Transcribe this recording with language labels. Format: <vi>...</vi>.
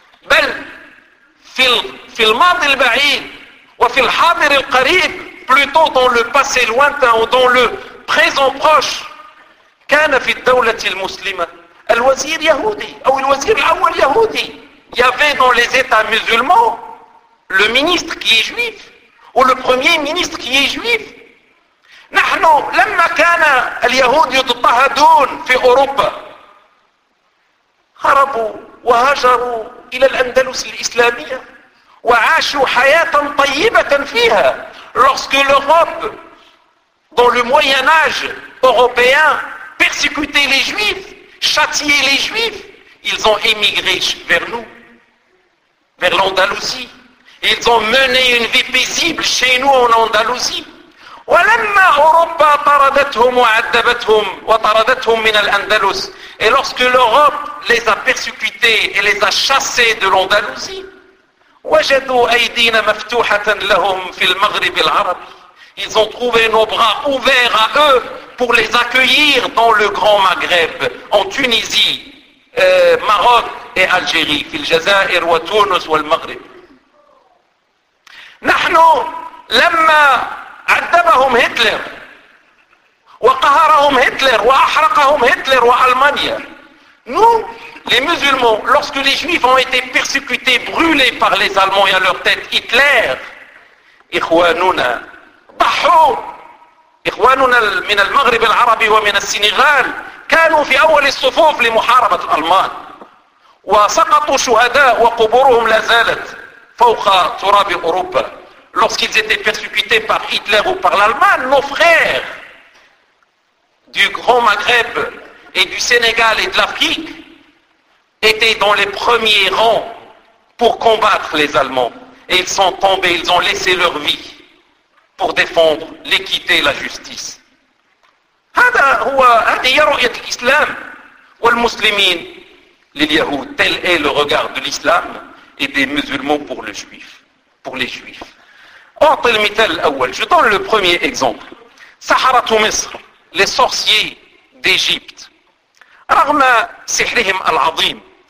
<ar>بل في الماضي البعيد وفي الحاضر القريب,</ar> <fr>plutôt dans le passé lointain ou dans le présent proche,</fr> <ar>كان في الدولة المسلمة الوزير يهودي أو الوزير الأول يهودي,</ar> <fr>il y avait dans les états musulmans le ministre qui est juif ou le premier ministre qui est juif.</fr> <ar>نحن لما كان اليهود يضطهدون في أوروبا هربوا وهاجروا إلى الأندلس الإسلامية وعاشوا حياة طيبة فيها.</ar> <fr>Lorsque l'Europe, dans le Moyen Âge européen, persécutait les Juifs, châtiait les Juifs, ils ont émigré vers nous, vers l'Andalousie. Ils ont mené une vie paisible chez nous en Andalousie.</fr> <ar>ولما أوروبا طردتهم وعذبتهم وطردتهم من الأندلس.</ar> <fr>Et lorsque l'Europe les a persécutés et les a chassés de l'Andalousie,</fr> <ar>وجدوا أيدينا مفتوحة لهم في المغرب العربي.</ar> <fr>Ils ont trouvé nos bras ouverts à eux pour les accueillir dans le grand Maghreb, en Tunisie, Maroc et Algérie,</fr> <ar>في الجزائر وتونس والمغرب. نحن لما عذبهم هتلر وقهرهم هتلر وأحرقهم هتلر وألمانيا.</ar> <fr>Nous, les musulmans, lorsque les juifs ont été persécutés, brûlés par les Allemands et à leur tête Hitler,</fr> <ar>إخواننا ضحوا, إخواننا من المغرب العربي ومن السنغال كانوا في أول الصفوف لمحاربة الألمان وسقطوا شهداء وقبورهم لازالت فوق تراب أوروبا.</ar> <fr>Lorsqu'ils étaient persécutés par Hitler ou par l'Allemagne, nos frères du Grand Maghreb et du Sénégal et de l'Afrique étaient dans les premiers rangs pour combattre les Allemands. Et ils sont tombés, ils ont laissé leur vie pour défendre l'équité et la justice.</fr> <ar>هذا هو هذه رؤية الإسلام والمسلمين لليهود.</ar> <fr>Tel est le regard de l'islam et des musulmans pour les juifs.</fr> <ar>أعطي المثال الأول.</ar> <fr>Je donne le premier exemple.</fr> <ar>سحرة مصر.</ar> <fr>Les sorciers d'Égypte.</fr> <ar>رغم سحرهم العظيم.</ar>